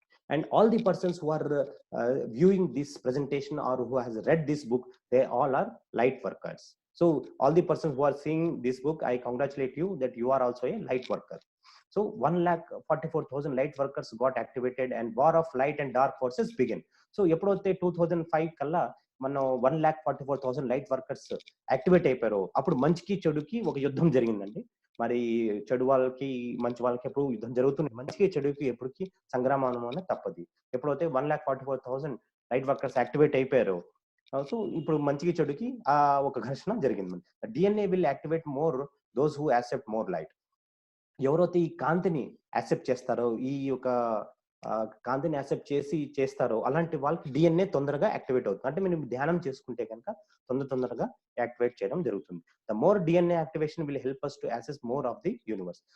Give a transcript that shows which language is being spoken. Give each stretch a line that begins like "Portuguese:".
English: And all the persons who are viewing this presentation or who has read this book, they all are light workers. So all the persons who are seeing this book, I congratulate you that you are also a light worker. So 1,44,000 light workers got activated, and war of light and dark forces began.
Telugu: So ఎప్పుడైతే 2005 కల్లా మనం 1,44,000 light workers activate అయిపోయారో, అప్పుడు మంచికి చెడుకి ఒక యుద్ధం జరిగిందండి. మరి చెడు వాళ్ళకి మంచి వాళ్ళకి ఎప్పుడు యుద్ధం జరుగుతుంది, మంచికి చెడుకి ఎప్పటికి సంగ్రామం అనే తప్పది. ఎప్పుడైతే 1,44,000 లైట్ వర్కర్స్ యాక్టివేట్ అయిపోయారో, సో ఇప్పుడు మంచికి చెడుకి ఒక ఘర్షణ జరిగింది.
English: DNA will activate more those who accept more light.
Telugu: ఎవరైతే ఈ కాంతిని యాక్సెప్ట్ చేస్తారో, ఈ యొక్క కాంతిని యాక్సెప్ట్ చేస్తారో, అలాంటి వాళ్ళకి డిఎన్ఏ తొందరగా యాక్టివేట్ అవుతుంది. అంటే మీరు ధ్యానం చేసుకుంటే కనుక తొందరగా యాక్టివేట్ చేయడం జరుగుతుంది.
English: The more DNA activation will help us to access more of the universe.